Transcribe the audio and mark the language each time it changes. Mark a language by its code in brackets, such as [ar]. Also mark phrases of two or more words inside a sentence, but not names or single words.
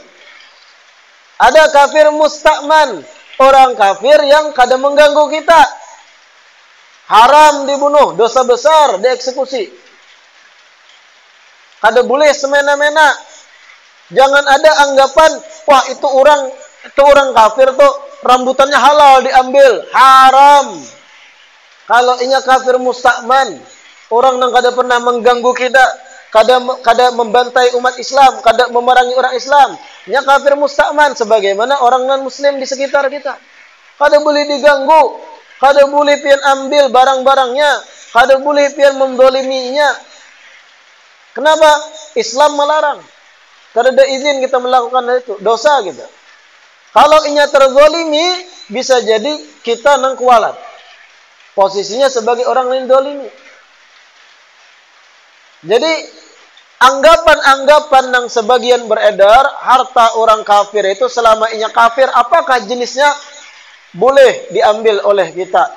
[bjn] Ada [ar] كافر مستأمن, [bjn] orang kafir yang kada mengganggu kita. [id] Haram dibunuh, dosa besar, dieksekusi. Kada boleh semena-mena. Jangan ada anggapan, wah itu orang kafir tuh rambutannya halal diambil, haram. [bjn] Kalau inya [ar] كافر مستأمن, [bjn] orang yang kada pernah mengganggu kita, kada membantai umat Islam, kada memerangi orang Islam, inya [ar] كافر مستأمن [bjn] sebagaimana orang non-muslim di sekitar kita. Kada boleh diganggu, kada boleh pian ambil barang-barangnya, kada boleh pian mendoliminya. [id] Kenapa? Islam melarang. Karena ada izin kita melakukan itu, dosa gitu. [bjn] Kalau inya terzolimi, bisa jadi kita nang kualat. [id] Posisinya sebagai orang lain dolimi. Jadi anggapan-anggapan yang sebagian beredar, harta orang kafir itu selama inya kafir, apakah jenisnya boleh diambil oleh kita?